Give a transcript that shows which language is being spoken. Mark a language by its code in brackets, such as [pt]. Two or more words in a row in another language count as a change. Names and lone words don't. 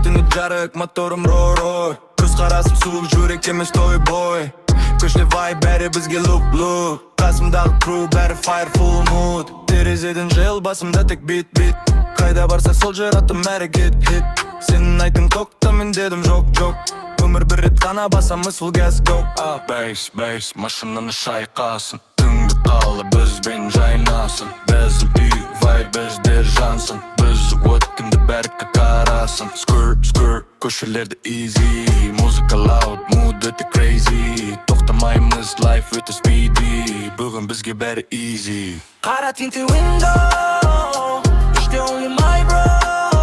[kk] жарық, моторым рой. Көзқарасым суық, жүрек емес той-бой. Көшеде вай, бәрі бізге лук-лук. Қасымдағы кру, бәрі [en] fire full mood. [kk] Терезеден жел, басымда тек бит-бит. Қайда барсақ сол жер аттым әрі хит. Сенің айттың тоқта, мен дедім жоқ-жоқ. Өмір бір рет қана басамыз [en] full gas go. Bass, [kk] машинаны шайқасын. Түнгі қала, бізбен жайнасын. Біздің үй, вай, біздер жансын. Біз өткенді бәрі қарасын. Skrrt-skrrt, көшелерді easy. Музыка [en] loud, mood [kk] өте crazy. Тоқтамаймыз, life өте speedy. Бүгін бізге бәрі easy. Қара тинті window, іште ойым [en] my bro.